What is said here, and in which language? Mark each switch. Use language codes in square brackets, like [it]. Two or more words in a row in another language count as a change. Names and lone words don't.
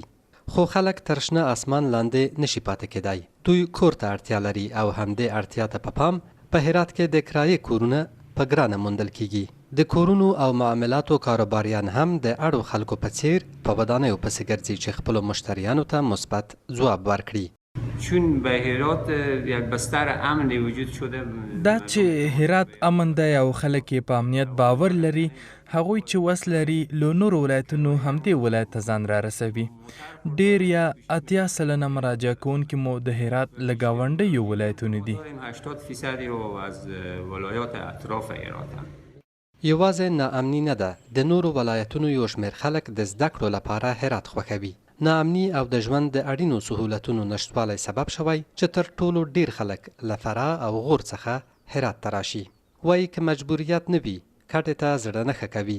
[ps] خو خلک تر شنه اسمان لاندې نشي پاتې کېدای. دوی کور ته اړتیا لري او همدې اړتیا ته په پام په هرات کې د کرایې کورونه په ګرانه موندل کیږي. د کورونو او معاملاتو کاروباریان هم د اړو خلکو په څیر په ودانیو پسې ګرځي چې خپلو مشتریانو ته مثبت ځواب ورکړي. [fa] چون به هرات یک بستر امنی وجود شده، [ps] دا چې هرات امن دی او خلک یې په امنیت باور لري، هغوی چې وس لري له نورو ولایتونو همدې ولایت ته ځان را رسوي. ډېر یا 80 سلنه مراجعه کوونکي مو د هرات له ګاونډیو ولایتونو دي. [fa] 80% از ولایات اطراف هرات هم. [ps] یوازې ناامني نه ده، د نورو ولایتونو یو شمېر خلک د زده کړو لپاره هرات خوښوي. ناامني او د ژوند د اړینو سهولتونو نشتوالی سبب شوی چې تر ټولو ډیر خلک له فراه او غور څخه هرات ته راشي. وایي که مجبوریت نه وي کډې ته زړه نه ښه کوي.